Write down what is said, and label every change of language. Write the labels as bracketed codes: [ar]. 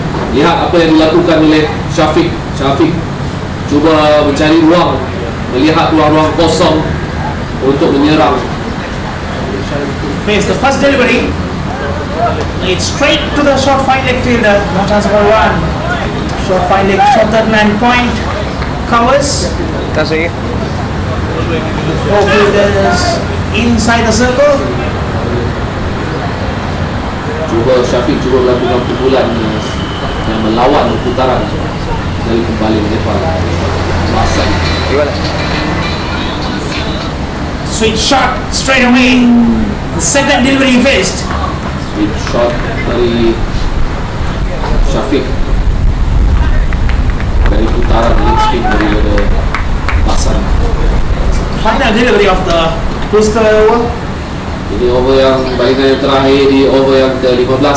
[ms] Lihat apa yang dilakukan oleh Syafiq cuba mencari ruang, melihat ruang-ruang kosong untuk menyerang. [en] Face the first delivery. It's straight to the short fine leg fielder. No chance for one. Short fine leg, short third man point. Covers. That's it. Four fielders inside the circle. [ms] Syafiq cuba melakukan pukulan yang melawan putaran dari kembali Nepal. Masan. [en] Sweet shot straight away. The second delivery he faced. Sweet shot [ms] dari Syafiq dari putaran leg spin daripada Masan. [en] Final delivery of the pistol over. [ms] Ini over yang balingan yang terakhir di over yang ke-15.